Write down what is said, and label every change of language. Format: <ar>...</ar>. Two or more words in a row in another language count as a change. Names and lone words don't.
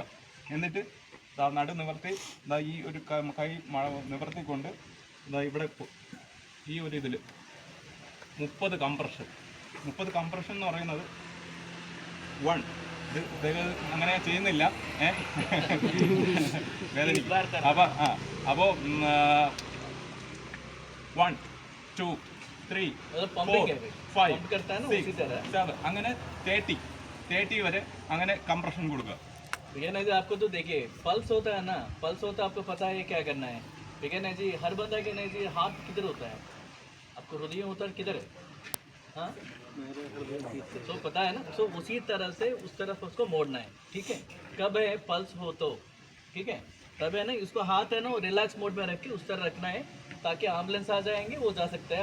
<ml>എന്നിട്ട് നടു നിവർത്തി ഈ ഒരു കൈ നിവർത്തിക്കൊണ്ട് ഇവിടെ ഈ ഒരു ഇതിൽ 30 കംപ്രഷൻ എന്ന് പറയുന്നത് 1 ഇത് അങ്ങനെ ചെയ്യുന്നില്ല. അപ്പോൾ 1 2 3 4 5 6 7 അങ്ങനെ 30 30 വരെ അങ്ങനെ കംപ്രഷൻ കൊടുക്കുക.</ml> <hi>भैया ना जी आपको तो देखिए पल्स होता है ना, पल्स होता है आपको पता है क्या करना है. भैया ना जी हर बंदा के ना जी हाथ किधर होता है, आपको हृदय होता है किधर है, हाँ तो पता है ना. तो उसी तरह से उस तरफ उसको मोड़ना है. ठीक है, कब है पल्स हो तो ठीक है, तब है ना इसको हाथ है ना रिलैक्स मोड में रख के उस तरह रखना है ताकि एम्बुलेंस आ जाएंगे वो जा सकता है.</hi>